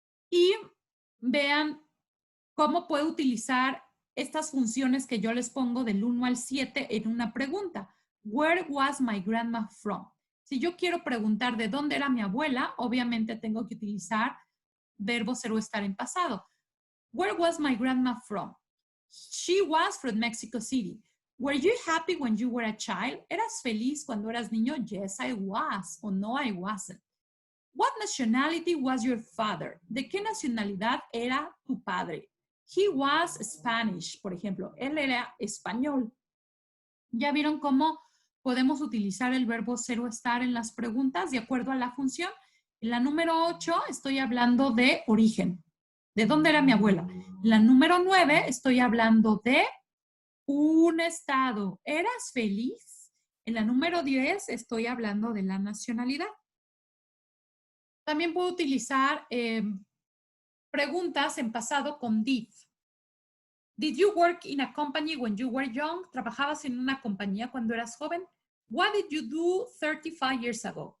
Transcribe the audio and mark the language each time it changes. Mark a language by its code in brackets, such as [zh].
[es] Y vean cómo puede utilizar estas funciones que yo les pongo del 1 al 7 en una pregunta. [en] Where was my grandma from? [es] Si yo quiero preguntar de dónde era mi abuela, obviamente tengo que utilizar verbo ser o estar en pasado. [en] Where was my grandma from? She was from Mexico City. Were you happy when you were a child? [es] ¿Eras feliz cuando eras niño? [en] Yes, I was. [es] O [en] no, I wasn't. What nationality was your father? [es] ¿De qué nacionalidad era tu padre? [en] He was Spanish, [es] por ejemplo. Él era español. ¿Ya vieron cómo podemos utilizar el verbo ser o estar en las preguntas de acuerdo a la función? En la número 8 estoy hablando de origen. ¿De dónde era mi abuela? En la número 9 estoy hablando de un estado. ¿Eras feliz? En la número 10 estoy hablando de la nacionalidad. También puedo utilizar preguntas en pasado con did. [en] Did you work in a company when you were young? [es] ¿Trabajabas en una compañía cuando eras joven? [en] What did you do 35 years ago?